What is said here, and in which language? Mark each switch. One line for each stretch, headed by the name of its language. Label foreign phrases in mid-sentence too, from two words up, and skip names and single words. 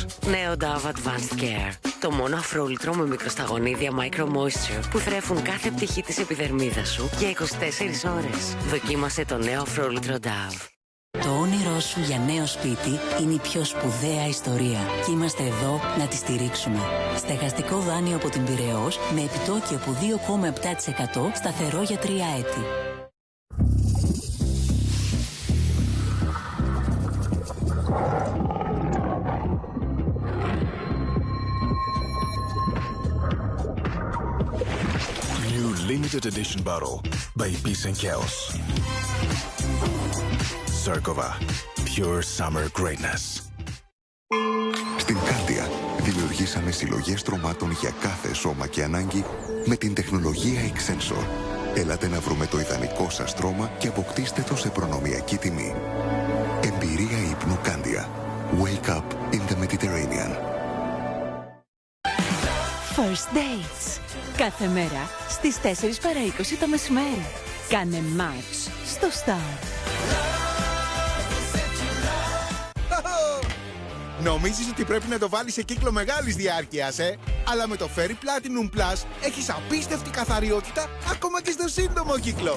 Greek: Νέο Dove Advanced Care. Το μόνο αφρόλυτρο με μικροσταγονίδια Micro Moisture που θρέφουν κάθε πτυχή της επιδερμίδας σου για 24 ώρες. Δοκίμασε το νέο αφρόλυτρο Dove. Το όνειρό σου για νέο σπίτι είναι η πιο σπουδαία ιστορία και είμαστε εδώ να τη στηρίξουμε. Στεγαστικό δάνειο από την Πειραιώς με επιτόκιο από 2,7% σταθερό για 3 έτη.
English: New limited edition bottle by Peace and Chaos. Zerkova. Pure summer greatness.
Greek: Στην Κάντια δημιουργήσαμε συλλογές στρωμάτων για κάθε σώμα και ανάγκη με την τεχνολογία Exensor. Έλατε να βρούμε το ιδανικό σας στρώμα και αποκτήστε το σε προνομιακή τιμή. Εμπειρία ύπνου Κάντια.
English: Wake up in the Mediterranean. First Dates.
Greek: Κάθε μέρα στις 4 παρά 20 το μεσημέρι. Κάνε match στο Star. Νομίζεις ότι πρέπει να το βάλεις σε κύκλο μεγάλης διάρκειας, Αλλά με το Fairy Platinum Plus έχεις απίστευτη καθαριότητα ακόμα και στο σύντομο κύκλο.